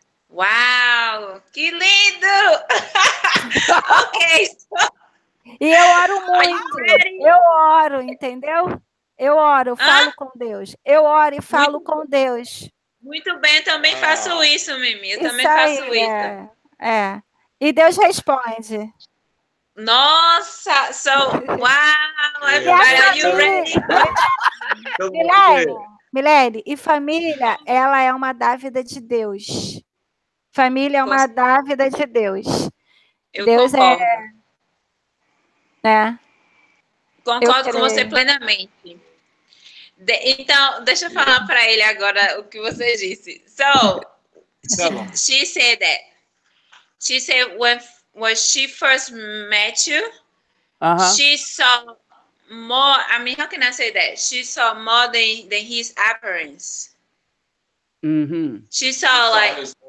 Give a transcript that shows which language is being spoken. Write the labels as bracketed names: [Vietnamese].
[Portuguese] Uau! Que lindo! Ok. E eu oro muito. Eu oro, entendeu? Eu oro, falo com Deus. Eu oro e falo com Deus. Muito bem, eu também faço isso, Mimi. Eu também faço isso. É. E Deus responde. Nossa, [English] wow, everybody, are you ready? [Portuguese] Milene, e família, ela é uma dávida de Deus. Família é uma dávida de Deus. Deus concordo. Né? Concordo com você plenamente. Então, deixa eu falar para ele agora o que você disse. [English] So, she said that. She said when she first met you, she saw more. I mean, how can I say that? She saw more than his appearance. Mm-hmm. She saw like,